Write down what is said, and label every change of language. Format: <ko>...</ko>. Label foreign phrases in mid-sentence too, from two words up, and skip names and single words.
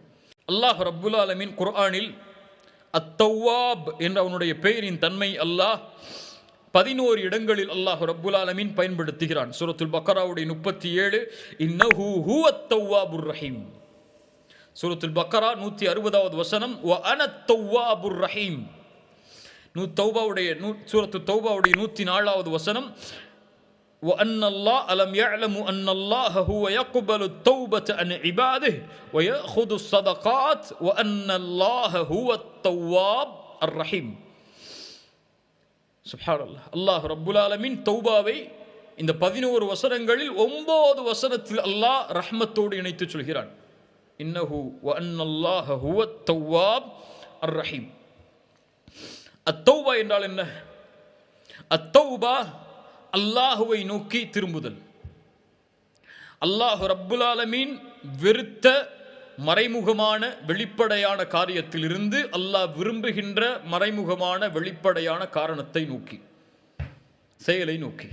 <ar>الله رب العالمين</ar> <ta>குர்ஆனில் அத்தவ்வாப் என்ற அவனுடைய பெயரின் தன்மை அல்லாஹ் 11 இடங்களில்</ta> <ar>الله رب العالمين</ar> <ta>பயன்படுத்துகிறான்.</ta> <ar>சூரத்துல் பக்கராவுடைய 37 إنه هو التواب الرحيم.</ar> <ta>சூரத்துல் பக்கரா 160வது வசனம்</ta> <ar>وأنا التواب الرحيم.</ar> <ta>சூரத்து தௌபாவுடைய 104வது வசனம்</ta> <ar>وأن الله ألم يعلموا أن الله هو يقبل التوبة عن عباده ويأخذ الصدقات وأن الله هو التواب الرحيم. سبحان الله. الله رب العالمين</ar> <ta>தௌபாவை இந்த 11 வசனங்களில் 9 வசனத்தில் அல்லாஹ் ரஹ்மத்தோடு இணைத்து சொல்கிறான்.</ta> <ar>இன்னஹு وأن الله هو التواب الرحيم.</ar> <ta>அத்தௌபா என்றால் என்ன? அத்தௌபா அல்லாஹுவை நோக்கி திரும்புதல்.</ta> <ar>الله رب العالمين</ar> <ta>வெறுத்த மறைமுகமான வெளிப்படையான காரியத்திலிருந்து அல்லாஹ் விரும்புகின்ற மறைமுகமான வெளிப்படையான காரணத்தை நோக்கி, செயலை நோக்கி.</ta>